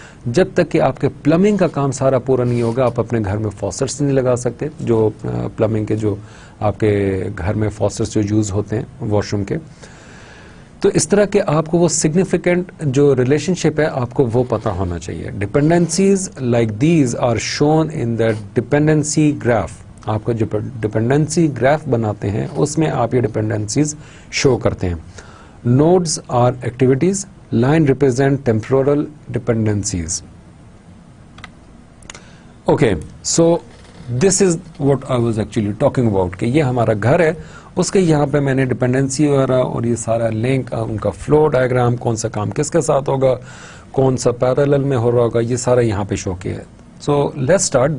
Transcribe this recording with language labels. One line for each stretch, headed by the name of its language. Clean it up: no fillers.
Urdu: جب تک کہ آپ کے پلمبنگ کا کام سارا پورا نہیں ہوگا آپ اپنے گھر میں فوسٹس نہیں لگا سکتے. جو پلمبنگ کے جو آپ کے گھر میں فوسٹس جو یوز ہوتے ہیں واش روم کے. تو اس طرح کے آپ کو وہ سگنیفیکنٹ جو ریلیشن شپ ہے آپ کو وہ پتہ ہونا چاہیے.
English: Dependencies like these are shown in the dependency graph.
Urdu: آپ کا جو ڈپینڈنسی گراف بناتے ہیں اس میں آپ یہ ڈپینڈنسیز شو کرتے ہیں.
English: Nodes are activities, line represent temporal dependencies. Okay, so this is what I was actually talking about
Urdu: کہ یہ ہمارا گھر ہے, اس کے یہاں پہ میں نے ڈپینڈنسی وغیرہ اور یہ سارا لنک, ان کا فلو ڈائیگرام, کون سا کام کس کے ساتھ ہوگا, کون سا پیرالل میں ہو رہا ہوگا, یہ سارا یہاں پہ شو کیا ہے.
English: So let's start.